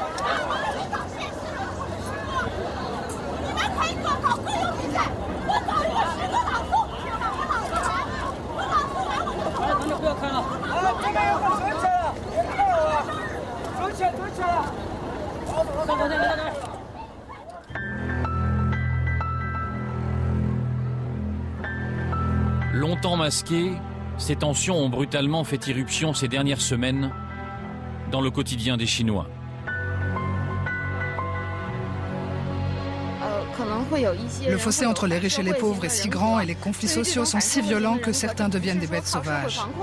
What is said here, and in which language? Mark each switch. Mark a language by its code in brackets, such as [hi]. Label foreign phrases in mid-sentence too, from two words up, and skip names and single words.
[zh] 你们可以做好个人比赛，我找一个10个朗诵，我朗诵完我就走。咱就不要看了。这边有个走起来了，别看我了，走起来。上头来。 [fr] Longtemps masquées, ces tensions ont brutalement fait irruption ces dernières semaines dans le quotidien des Chinois. Le fossé entre les riches et les pauvres est si grand et les conflits sociaux sont si violents que certains deviennent des bêtes sauvages.